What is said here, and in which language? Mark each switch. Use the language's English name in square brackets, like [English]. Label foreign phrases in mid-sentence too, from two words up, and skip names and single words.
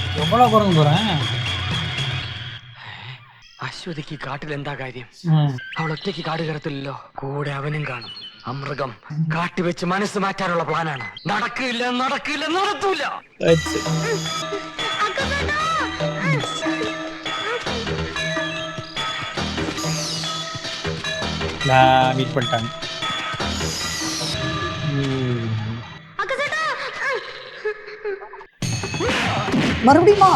[Tamil] அவ்வளோ குரங்கு போகிறேன். [Malayalam] അശ്വതിക്ക് കാട്ടിൽ എന്താ കാര്യം? അവൾ ഒറ്റയ്ക്ക് കാട് കയറത്തില്ലല്ലോ, കൂടെ അവനും കാണും. അമൃഗം കാട്ടി വെച്ച് മനസ്സ് മാറ്റാനുള്ള പ്ലാനാണ്. നടക്കില്ല നടക്കില്ല നടത്തൂല. [Tamil] மீட் பண்ணிட்டாங்க. மறுபடியுமா?